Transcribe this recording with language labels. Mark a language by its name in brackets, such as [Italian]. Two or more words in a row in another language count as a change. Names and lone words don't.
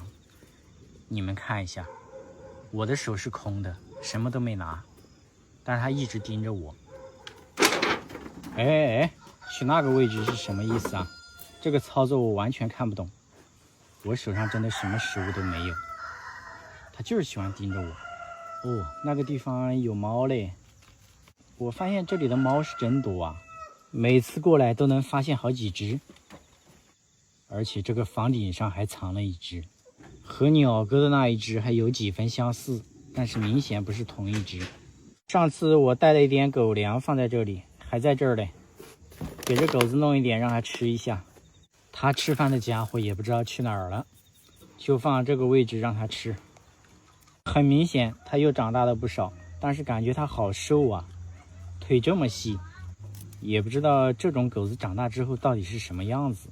[Chinese] 你們看一下，我的手是空的，什麼都沒拿，但是他一直盯着我。哎，去那個位置是什麼意思啊？這個操作我完全看不懂。我手上真的什麼食物都沒有，它就是喜歡盯着我。哦，那個地方有貓嘞！我發現這裡的貓是真多啊，每次過來都能發現好幾隻。而且這個房頂上還藏了一隻，和鳥哥的那一隻還有幾分相似，但是明顯不是同一隻。上次我帶了一點狗糧放在這裡，還在這兒嘞，給這狗子弄一點讓它吃一下。它吃飯的家伙也不知道去哪兒了，就放這個位置讓它吃。很明顯它又長大了不少，但是感覺它好瘦啊，腿這麼細，也不知道這種狗子長大之後到底是什麼樣子。